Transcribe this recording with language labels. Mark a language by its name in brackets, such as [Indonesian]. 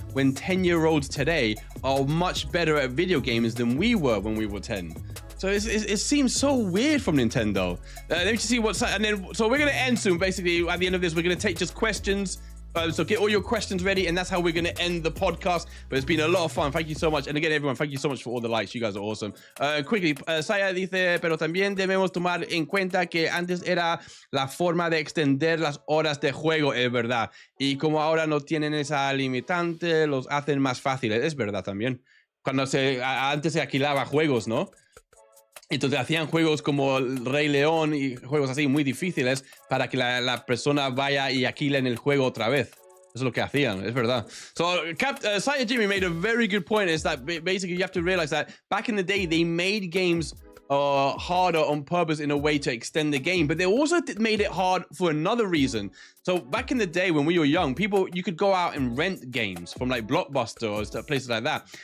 [English] When 10-year-olds today are much better at video games than we were when we were 10. So it seems so weird from Nintendo. Let me just see what's, and then so we're gonna end soon. Basically, at the end of this, we're gonna take just questions. So get all your questions ready, and that's how we're gonna end the podcast. But it's been a lot of fun. Thank you so much, and again, everyone, thank you so much for all the likes. You guys are awesome. [Spanish] Quickly, Saya dice, pero también debemos tomar en cuenta que antes era la forma de extender las horas de juego, es verdad. Y como ahora no tienen esa limitante, los hacen más fáciles. Es verdad también. Cuando antes se alquilaba juegos, ¿no? Entonces hacían juegos como el Rey León y juegos así muy difíciles para que la persona vaya y alquile en el juego otra vez. Eso es lo que hacían, es verdad. [English] So Saya Jimmy made a very good point, is that basically you have to realize that back in the day they made games harder on purpose in a way to extend the game, but they also made it hard for another reason. So back in the day when we were young, you could go out and rent games from like Blockbuster or places like that.